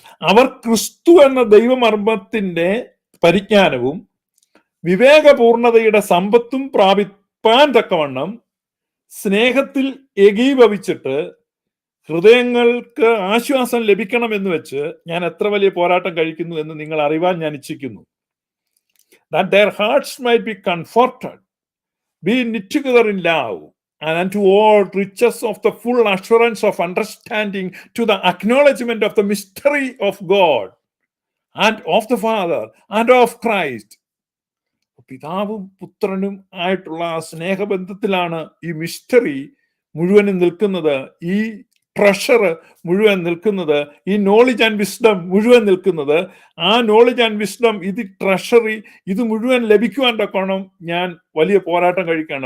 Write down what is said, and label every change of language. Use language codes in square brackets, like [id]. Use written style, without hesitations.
[ml] അവർ ക്രിസ്തു എന്ന ദൈവമർമ്മത്തിന്റെ പരിജ്ഞാനവും വിവേകപൂർണതയുടെ സമ്പത്തും പ്രാപിപ്പാൻ തക്കവണ്ണം സ്നേഹത്തിൽ ഏകീഭവിച്ചിട്ട് ഹൃദയങ്ങൾക്ക് ആശ്വാസം ലഭിക്കണമെന്ന് വെച്ച് ഞാൻ എത്ര വലിയ പോരാട്ടം കഴിക്കുന്നു എന്ന് നിങ്ങൾ അറിവാൻ ഞാൻ ഇച്ഛിക്കുന്നു. [en] That their hearts might be comforted, be knit together in love, and unto all riches of the full assurance of understanding, to the acknowledgement of the mystery of God and of the Father and of Christ. [ml] പിതാവും പുത്രനും ആയിട്ടുള്ള ആ സ്നേഹബന്ധത്തിലാണ് ഈ mystery മുഴുവനും നിൽക്കുന്നത്, ഈ treasure മുഴുവൻ നിൽക്കുന്നത്, ഈ നോളജ് ആൻഡ് വിസ്ഡം മുഴുവൻ നിൽക്കുന്നത്. ആ നോളജ് ആൻഡ് വിസ്ഡം, ഇത് ട്രഷറി, ഇത് മുഴുവൻ ലഭിക്കുവാൻ തക്കോണം ഞാൻ വലിയ പോരാട്ടം കഴിക്കുകയാണ്.